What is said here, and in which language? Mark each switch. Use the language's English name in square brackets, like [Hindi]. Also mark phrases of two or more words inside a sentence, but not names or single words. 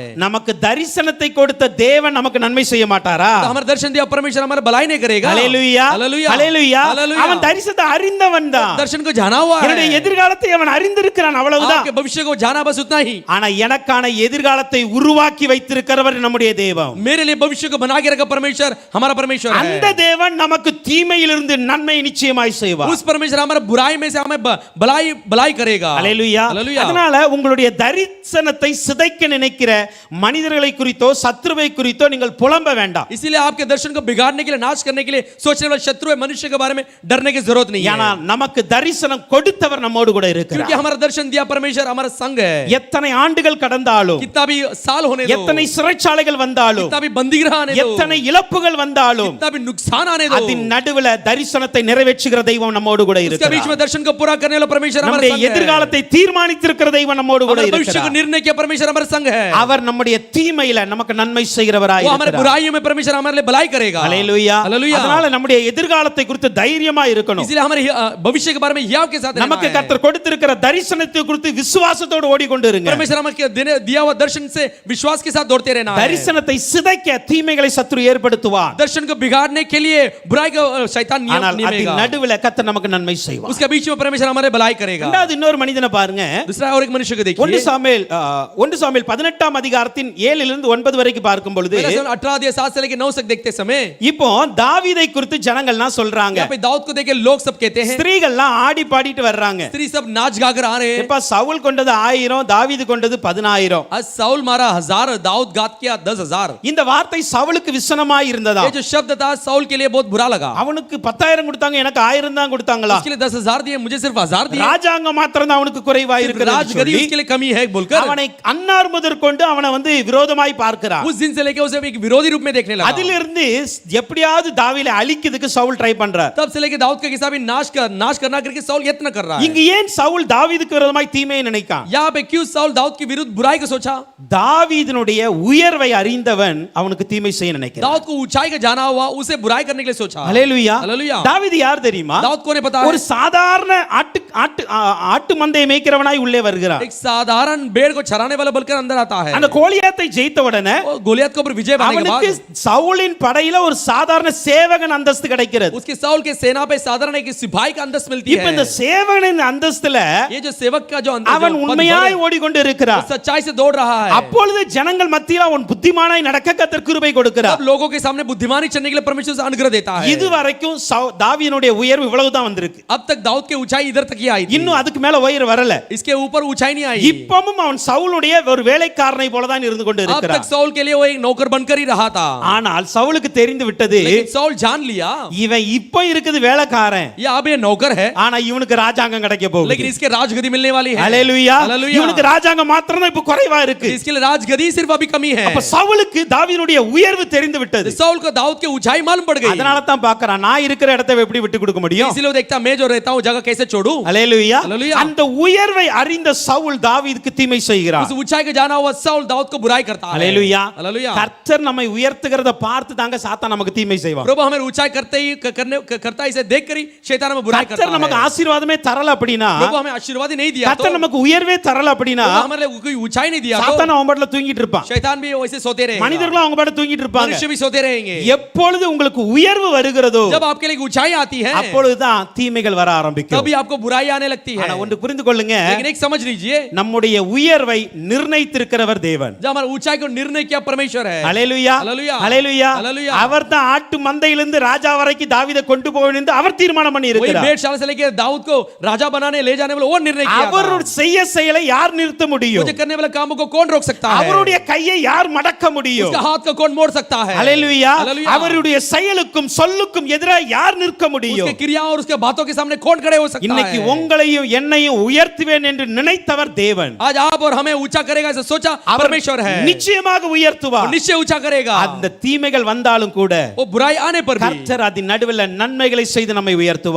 [Tamil] நமக்கு தரிசனத்தை கொடுத்த தேவன் நமக்கு நன்மை செய்ய மாட்டாரா? [Hindi] तो हमारा दर्शन दिया परमेश्वर हमारे भलाई नहीं करेगा। [Tamil] ஹல்லேலூயா [Hindi] हालेलुया [Tamil] ஹல்லேலூயா. [Hindi] हालेलुया। [Tamil] அவன் தரிசனத்தை அறிந்தவன் தான், [Hindi] दर्शन को जाना हुआ [Tamil] என்னுடைய [Hindi] है, [Tamil] எதிர்காலத்தை அவன் அறிந்திருக்கிறான், அவ்வளவுதான். [Hindi] आपके भविष्य को जाना बस उतना ही। [Tamil] ஆனா எனக்கான எதிர்காலத்தை உருவாக்கி வைத்திருக்கிறவர் நம்முடைய தேவன். [Hindi] मेरे लिए भविष्य को बना के रखा परमेश्वर हमारा परमेश्वर [Tamil] அந்த [Hindi] है। [Tamil] தேவன் நமக்கு தீமையிலிருந்து நன்மை நிச்சயமாய் செய்வார். [Hindi] उस परमेश्वर हमारे बुराई में से हमें भलाई करेगा। [Tamil] ஹல்லேலூயா. [Hindi] हालेलुया। [Tamil] அதனால உங்களுடைய தரிசனத்தை சிதைக்க நினைக்கிற மனிதர்களை குறித்தோ சத்ருவை குறித்தோ நீங்கள் புலம்ப வேண்டாம். [Hindi] इसीलिए आपके दर्शन को बिगाड़ने के लिए नाश करने के लिए सोचने वाले शत्रु है मनुष्य के बारे में डरने की जरूरत नहीं [Tamil] ஏனா [Hindi] है, [Tamil] நமக்கு தரிசனம் கொடுத்தவர் நம்மோடு கூட [Hindi] क्योंकि [Tamil] இருக்கிறார். [Hindi] हमारा दर्शन दिया परमेश्वर हमारा संग है। [Tamil] எத்தனை ஆண்டுகள் கடந்தாலும், [Hindi] कितना भी साल होने दो, [Tamil] எத்தனை சிறைச்சாலைகள் வந்தாலும், [Hindi] कितना भी बंदीगृह आने दो, [Tamil] எத்தனை இழப்புகள் வந்தாலும், [Hindi] कितना भी नुकसान आने दो, [Tamil] அதின் நடுவுல தரிசனத்தை நிறைவேற்றுகிற தெய்வம் நம்மோடு கூட [Hindi] उसके बीच [Tamil] இருக்கிறார். [Hindi] में दर्शन को पूरा करने वाला परमेश्वर हमारा [Tamil] நம்முடைய [Hindi] संग है। [Tamil] எதிர்காலத்தை தீர்மானித்திருக்கிற தெய்வம் நம்மோடு கூட [Hindi] हमारे भविष्य को [Tamil] இருக்கிறார். [Hindi] निर्णय किया परमेश्वर हमारा संग है। [Tamil] அவர் நம்முடைய தீமையில நமக்கு நன்மை செய்கிறவராய் [Hindi] वो हमारे [Tamil] இருக்கிறார். [Hindi] बुराइयों में परमेश्वर हमारे लिए भलाई करेगा। [Tamil] ஹல்லேலூயா. [Hindi] हालेलुया। [Tamil] அதனால நம்முடைய எதிர்காலத்தை குறித்து தைரியமா இருக்கணும். [Hindi] इसलिए हमारे भविष्य के बारे में याव के साथ रहना [Tamil] நமக்கு [Hindi] है। [Tamil] கர்த்தர் கொடுத்திருக்கிற தரிசனத்தை குறித்து விசுவாசத்தோடு ஓடிக்கொண்டிருங்க. [Hindi] परमेश्वर हमें दिया हुआ दर्शन से विश्वास के साथ दौड़ते रहना है। [Tamil] தரிசனத்தை சிதைக்க தீமைகளை சத்துரு ஏற்படுத்துவார். [Hindi] दर्शन को बिगाड़ने के लिए बुराई को शैतान [Tamil] ஆனால் அதின் [Hindi] नियमेगा, [Tamil] நடுவுல கர்த்தர் நமக்கு நன்மை செய்வார். [Hindi] उसके बीच में परमेश्वर हमारे भलाई करेगा। [Tamil] இரண்டாவது இன்னொரு மனிதனை பாருங்க. [Hindi] दूसरा और एक मनुष्य को देखिए, [Tamil] 1 சாமுவேல் 18ஆம் அதிகாரத்தின் 7 இலிருந்து 9 வரைக்கும் பார்க்கும் பொழுது [Hindi] 18 अध्याय 7 से लेकर 9 तक देखते समय [Tamil] இப்போ தாவீதை குறித்து ஜனங்கள்லாம் சொல்றாங்க. [Hindi] यहाँ पे दाऊद को देख के लोग सब कहते हैं, [Tamil] ஸ்திரீகள்லாம் ஆடி பாடிட்டு வர்றாங்க. [Hindi] स्त्री सब नाच गाकर आ रहे हैं। [Tamil] இப்ப சவுல் கொண்டது 1000, தாவீது கொண்டது 10000. [Hindi] आज साउल मारा 1000, दाऊद गात किया 10,000। [Tamil] இந்த வார்த்தை சவுலுக்கு விசனமாய் இருந்ததா? [Hindi] ये जो शब्द था साउल के लिए बहुत बुरा लगा। [Tamil] அவனுக்கு 10,000 கொடுத்தாங்க, எனக்கு 1000 தான் கொடுத்தாங்களா? [Hindi] उसके लिए 10,000 दिए, मुझे सिर्फ 1000 दिए। [Tamil] ராஜாங்கம் மாத்திரம் தான் அவனுக்கு குறைவா இருக்கிறது [Hindi] राजगद्दी उसके लिए कमी है बोलकर [Tamil] அவனை அன்னார் முதற்கொண்டு அவனை விரோதமாய் பார்க்கிறான். [Hindi] उस दिन से लेके उसे एक विरोधी रूप में देखने लगा। [Tamil] அதிலிருந்து எப்படியாவது தாவீதை அழிக்கிறதுக்கு சவுல் ட்ரை பண்றார். [Hindi] तब से लेके दाऊद का किस्सा भी नाश करना करके साउल यत्न कर रहा है। [Tamil] இங்க ஏன் சவுல் தாவீதுக்கு விரோதமாய் தீமையை நினைக்கான்? [Hindi] यहाँ पे क्यों साउल दाऊद के विरुद्ध बुराई को सोचा? [Tamil] தாவீதினுடைய உயர்வை அறிந்தவன் அவனுக்கு தீமை செய்ய நினைக்கிறான். [Hindi] दाऊद को ऊंचाई का जाना हुआ, उसे बुराई करने के लिए सोचा। [Tamil] ஹல்லேலூயா. [Hindi] हालेलुया। [Tamil] தாவீது யார் தெரியுமா? [Hindi] दाऊद को ने पता [Tamil] ஒரு [Hindi] है, [Tamil] சாதாரண ஆட்டு மந்தையை மேய்க்கிறவனாய் உள்ளே வருகிறான். [Hindi] एक साधारण भेड़ को चराने वाला बोलकर अंदर आता है। [Tamil] அந்த கோலியாத்தை ஜெயித்த உடனே [Hindi] वो गोलियत के ऊपर विजय पाने के [Tamil] அவனுக்கு [Hindi] बाद [Tamil] சவுலின் படையில ஒரு சாதாரண சேவகன் அந்தஸ்து கிடைக்கிறது. [Hindi] उसके साउल के सेना पे साधारण एक सिपाही का अंदस्त मिलती [Tamil] இப்ப [Hindi] है। [Tamil] இந்த சேவகனின் அந்தஸ்துல [Hindi] ये जो सेवक का जो [Tamil] அவன் உண்மையாய் ஓடிக்கொண்டு இருக்கிறான். [Hindi] सच्चाई से दौड़ रहा है। [Tamil] அப்பொழுது ஜனங்கள் மத்தியில் அவன் புத்திமானாய் நடக்க கர்த்தர் கிருபை கொடுக்கிறார். [Hindi] अब लोगों के सामने बुद्धिमानी चलने के लिए परमेश्वर से अनुग्रह देता है। [Tamil] இதுவரைக்கும் தாவீதுனுடைய உயர்வு இவ்வளவு தான் வந்திருக்கு. [Hindi] अब तक दाऊद की ऊंचाई इधर तक ही आई थी। [Tamil] இன்னும் அதுக்கு மேல உயர் வரல. [Hindi] इसके ऊपर ऊंचाई नहीं आई। [Tamil] இப்பவும் அவன் சவுலுடைய ஒரு வேலைக்காரனை போல தான் இருந்து கொண்டு [Hindi] अब तक [Tamil] இருக்கிறான். [Hindi] साउल के लिए वो एक नौकर बनकर ही रहा था। [Tamil] ஆனால் சவுலுக்கு தெரிந்து விட்டது, [Hindi] लेकिन साउल जान लिया [Tamil] இவன் இப்ப இருக்குது வேலைக்காரன், [Hindi] ये अब ये नौकर है, [Tamil] ஆனா இவனுக்கு ராஜாங்கம் கிடைக்க போகுது. [Hindi] लेकिन इसके राजगद्दी मिलने वाली है। [Tamil] ஹல்லேலூயா. [Hindi] हालेलुया। [Tamil] இவனுக்கு ராஜாங்கம் மாத்திரம் தான் இப்ப குறைவா இருக்கு. [Hindi] इसके लिए राजगद्दी सिर्फ अभी कमी है। [Tamil] அப்ப சவுலுக்கு தாவீதுடைய உயர்வு தெரிந்து விட்டது. [Hindi] साउल को दाऊद की ऊंचाई मालूम पड़ गई। [Tamil] அதனால தான் பார்க்கறான், நான் இருக்கிற இடத்தை எப்படி விட்டு கொடுக்க முடியும்? [Hindi] इसीलिए वो देखता, मैं जो रहता हूं जगह कैसे छोड़ूं। [Tamil] ஹல்லேலூயா. [Hindi] हालेलुया। [Tamil] அந்த உயர்வை அறிந்த சவுல் தாவீதுக்கு தீமை செய்கிறான். [Hindi] उस ऊंचाई के जाना हुआ साउल दाऊद को बुराई करता है। [Tamil] ஹல்லேலூயா. [Hindi] हालेलुया। [Tamil] கர்த்தர் நம்மை உயர்த்துகிறத பார்த்து தாங்க சாத்தான் நமக்கு தீமை செய்வான். [Hindi] प्रभु हमें ऊंचाई करता है, इसे देखकर ही शैतान हमें बुराई करता [Tamil] கர்த்தர் நமக்கு [Hindi] है। [Tamil] ஆசீர்வாதமே தரல அப்படினா, [Hindi] प्रभु हमें आशीर्वाद ही नहीं दिया तो, [Tamil] கர்த்தர் நமக்கு உயர்வே தரல அப்படினா, [Hindi] प्रभु हमारे लिए कोई ऊंचाई नहीं दिया तो [Tamil] சாத்தான் அவன் பாட்டுல தூங்கிட்டு இருப்பான். [Hindi] शैतान भी वैसे सोते रहेगा, [Tamil] மனிதர்களும் அவங்க பாட்டு தூங்கிட்டு இருப்பாங்க. [Hindi] मनुष्य भी सोते रहेंगे। [Tamil] எப்பொழுது உங்களுக்கு உயர்வு வருகிறதோ [Hindi] जब आपके लिए ऊंचाई आती है [Tamil] அப்பொழுதுதான் தீமைகள் வர ஆரம்பிக்கும். [Hindi] तभी आपको बुराई आने लगती है। [Tamil] ஆனா ஒன்று புரிந்து கொள்ளுங்க, [Hindi] लेकिन एक समझ लीजिए, [Tamil] நம்முடைய உயர்வை நிர்ணயித்திருக்கிறவர் தேவன். [Hindi] जब हमारा ऊंचाई को निर्णय किया परमेश्वर है। [Tamil] ஹல்லேலூயா. [Hindi] हालेलुया। [Tamil] ஹல்லேலூயா. [Hindi] हालेलुया। [Tamil] அவர்தான் ஆட்டு மந்தையிலிருந்து ராஜா வரைக்கும் தாவீதை கொண்டு போக வேண்டும் என்று அவர் தீர்மானம் பண்ணி [Hindi] वही [Tamil] இருக்கிறார். [Hindi] भेड़शाला से लेके दाऊद को राजा बनाने ले जाने वाला वो निर्णय किया था। [Tamil] அவர் செயலை யார் நிறுத்த முடியும்? [Hindi] मुझे करने वाले कामों को कौन रोक सकता है? [Tamil] அவருடைய கையை யார் மடக்க முடியும்? [Hindi] उसका हाथ को कौन मोड़ सकता है? [Tamil] ஹல்லேலூயா. [Hindi] हालेलुया। [Tamil] அவருடைய செயலுக்கும் சொல்லுக்கும் எதிராக யார் நிற்க முடியும்? [Hindi] उसके क्रियाओं और उसके बातों के सामने कौन खड़े हो सकता [Tamil] இன்னைக்கு [Hindi] है? [Tamil] உங்களையும் என்னையும் உயர்த்துவேன் என்று நினைத்தவர் தேவன். [Hindi] आज आप और हमें ऊंचा करेगा ऐसा सोचा परमेश्वर है। [Tamil] நிச்சயமாக [Hindi] वो [Tamil] உயர்த்துவார். [Hindi] निश्चय ऊंचा करेगा। [Tamil] அந்த தீமைகள் வந்தாலும் கூட [Hindi] वो बुराई आने पर भी [Tamil] கர்த்தர் அதன் நடுவில் நன்மைகளை செய்து நம்மை உயர்த்துவார்.